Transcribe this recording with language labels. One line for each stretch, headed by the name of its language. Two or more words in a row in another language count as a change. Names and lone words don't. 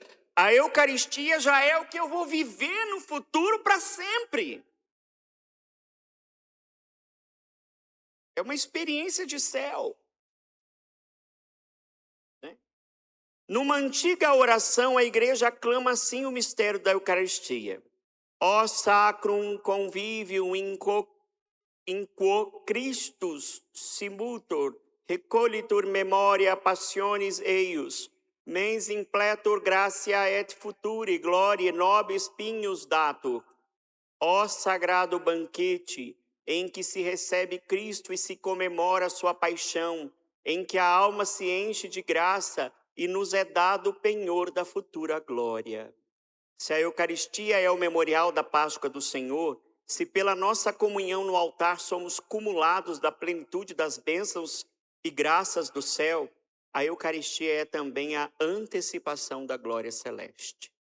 Portuguese: A Eucaristia já é o que eu vou viver no futuro para sempre. É uma experiência de céu. Né? Numa antiga oração, a igreja aclama assim o mistério da Eucaristia.
Latin: Ó sacrum convivium in quo Christus simultor, recollitur memoria passionis eius, mens impletur gratia et futuri gloria nobis pignus datur.
Portuguese: Ó sagrado banquete, em que se recebe Cristo e se comemora sua paixão, em que a alma se enche de graça e nos é dado o penhor da futura glória. Se a Eucaristia é o memorial da Páscoa do Senhor, se pela nossa comunhão no altar somos cumulados da plenitude das bênçãos e graças do céu, a Eucaristia é também a antecipação da glória celeste.